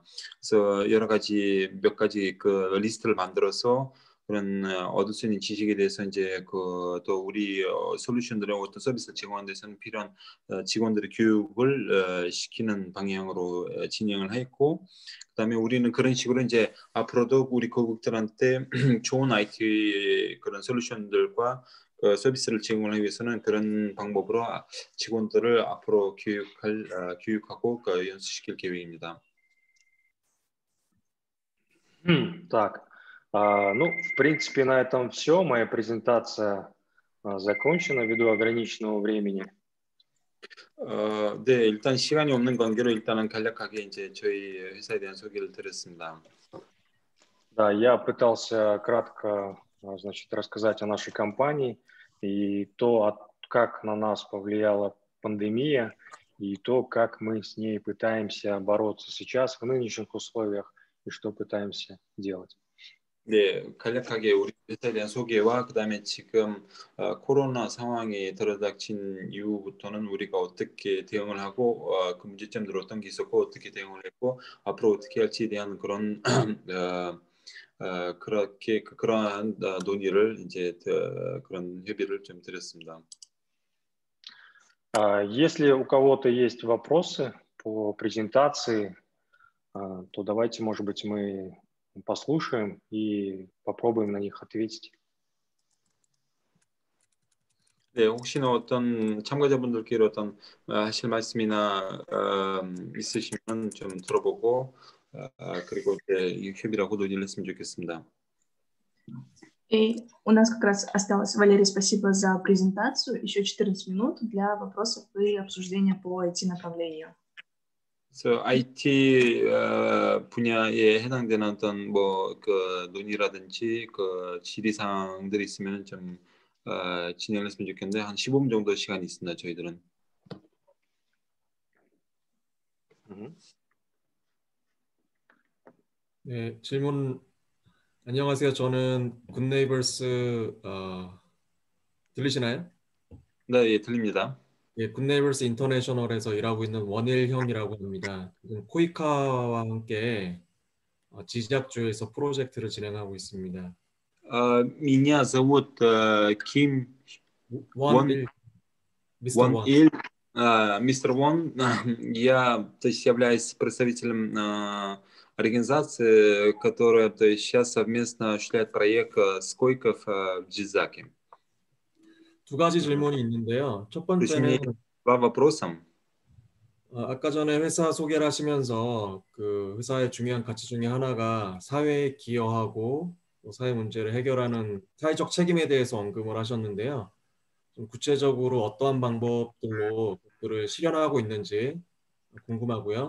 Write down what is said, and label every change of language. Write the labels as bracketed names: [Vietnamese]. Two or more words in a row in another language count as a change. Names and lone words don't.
[Korean] 그래서 여러 가지 몇 가지 그 리스트를 만들어서 그런 얻을 수 있는 지식에 대해서 이제 그 또 우리 솔루션들의 어떤 서비스 제공하는 데서는 필요한 직원들의 교육을 시키는 방향으로 진행을 했고, 그다음에 우리는 그런 식으로 이제 앞으로도 우리 고객들한테 좋은 IT 그런 솔루션들과 서비스를 제공하기 위해서는 그런 방법으로 직원들을 앞으로 교육하고 연수시킬 계획입니다. [Russian] Так, ну, в принципе, на этом все. Моя презентация закончена ввиду ограниченного времени. [Korean] 네, 일단 시간이 없는 관계로 일단은 간략하게 이제 저희 회사에 대한 소개를 드렸습니다. [Russian] Да, я пытался кратко, значит, рассказать о нашей компании и то, как на нас повлияла пандемия, и то, как мы с ней пытаемся бороться сейчас в нынешних условиях и что пытаемся делать. [Korean] 네, 간략하게 우리 회사에 대한 소개와 그다음에 지금 코로나 상황이 들어닥친 이후부터는 우리가 어떻게 대응을 하고 그 문제점들을 어떤 게 있었고 어떻게 대응을 했고 앞으로 어떻게 할지에 대한 그런 그러한 논의를 이제 그런 협의를 좀 드렸습니다. [Russian] Если у кого-то есть вопросы по презентации, то давайте, может быть, мы послушаем и попробуем на них ответить. [Korean] 네, 혹시나 어떤 참가자분들께로 어떤 하실 말씀이나 있으시면 좀 들어보고 그리고 이제 이 협의라고 논의를 했으면 좋겠습니다. [Russian] И у нас как раз осталось, Валерий, спасибо за презентацию. Еще 14 минут для вопросов и обсуждения по IT-направлению. [Korean] 그래서 IT 분야에 해당되는 어떤 뭐 그 논의라든지 그 질의사항들이 있으면 좀 진행을 했으면 좋겠는데 한 15분 정도 시간이 있습니다. 저희들은. 네, 질문. 안녕하세요. 저는 굿네이버스 들리시나요? 네, 예, 들립니다. 예, 굿네이버스 인터내셔널에서 일하고 있는 원일형이라고 합니다. 코이카와 함께 지작주에서 프로젝트를 진행하고 있습니다. [Russian] Меня зовут Ким мистер Вон. Мистер Вон. Я, то есть, являюсь представителем организации, которая, то есть, сейчас совместно осуществляет проект Скойков в Джизаке. [Korean] 두 가지 질문이 있는데요. 첫 번째는 [Russian] два вопроса. [Korean] 아까 전에 회사 소개를 하시면서 그 회사의 중요한 가치 중에 하나가 사회에 기여하고 또 사회 문제를 해결하는 사회적 책임에 대해서 언급을 하셨는데요. 좀 구체적으로 어떠한 방법들로 그것들을 실현하고 있는지 궁금하고요.